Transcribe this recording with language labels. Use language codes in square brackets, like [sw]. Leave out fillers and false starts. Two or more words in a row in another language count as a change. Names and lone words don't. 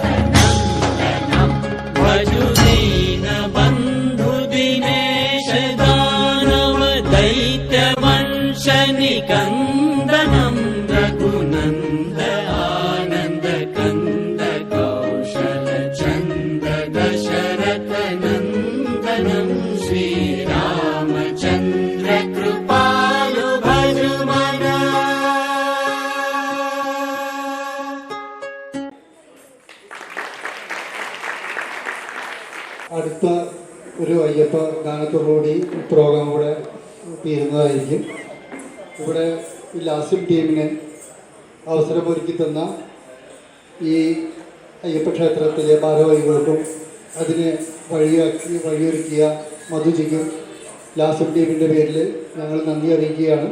[awa] नन्दनं भजु दीन बन्धु दिनेश दानव दैत्य वंश निकन्दनं रघुनन्द आनन्द कन्द कौशल चन्द दशरथ नन्दनं श्रीरामचन्द्र कृपालु भजु मन [ml] അടുത്ത ഒരു അയ്യപ്പ ഗാനത്തോടുകൂടി പ്രോഗ്രാം ഇവിടെ തീരുന്നതായിരിക്കും. ഇവിടെ ഈ ലാസ്യം ടീമിന് അവസരമൊരുക്കി തന്ന ഈ അയ്യപ്പ ക്ഷേത്രത്തിലെ ഭാരവാഹികൾക്കും അതിന് വഴിയൊരുക്കിയ മധുജിക്കും ലാസ്യം ടീമിൻ്റെ പേരിൽ ഞങ്ങൾ നന്ദി അറിയിക്കുകയാണ്.